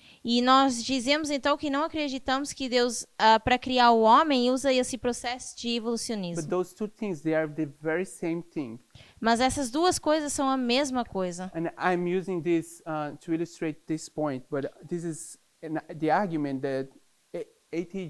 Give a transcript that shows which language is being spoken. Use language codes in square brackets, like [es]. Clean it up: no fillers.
[pt] E nós dizemos então que não acreditamos que Deus, para criar o homem, usa esse processo de [en] But [pt] evolucionismo. [en] those two things, they are the very same thing. [pt] Mas essas duas coisas são a mesma coisa. [en] And I'm using this to illustrate this point, but this is the argument that A.T.